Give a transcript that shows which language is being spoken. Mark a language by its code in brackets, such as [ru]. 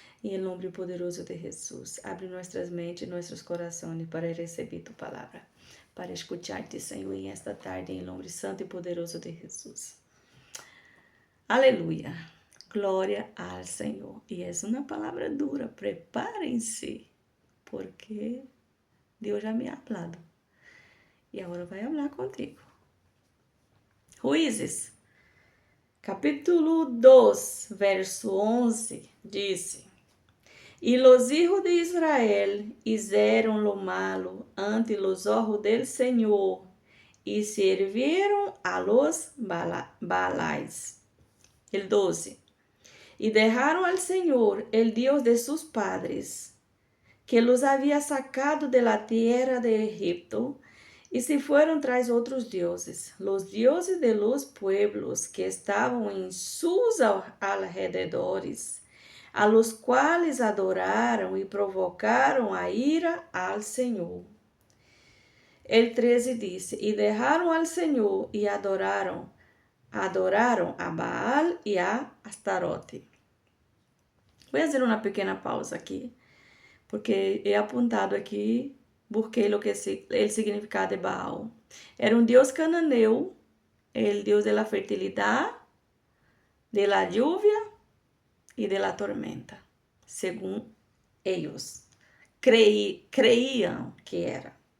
[pt] Em nome poderoso de Jesus, abre nossas mentes e nossos corações para receber tu palavra, para escuchar-te, Senhor, em esta tarde, em nome santo e poderoso de Jesus. Aleluia. Glória ao Senhor. E é uma palavra dura. Preparem-se, porque Deus já me ha falado. E agora vai falar contigo. Juízes, capítulo 2, verso 11, diz: [es] E los hijos de Israel hicieron lo malo ante los ojos del Señor y sirvieron a los Baalais. El 12. Y dejaron al Señor, el Dios de sus padres, que los había sacado de la tierra de Egipto, y se fueron tras otros dioses, los dioses de los pueblos que estaban en sus alrededores, a los cuales adoraron y provocaron a ira al Señor. El 13 dice: Y dejaron al Señor y adoraron a Baal y a Astarote. [pt] Vou fazer uma pequena pausa aqui, porque é apontado aqui, busquei o significado de Baal. Era um deus cananeu, [es] el deus de la fertilidade, de la lluvia e de la tormenta, [pt] segundo eles creiam que era.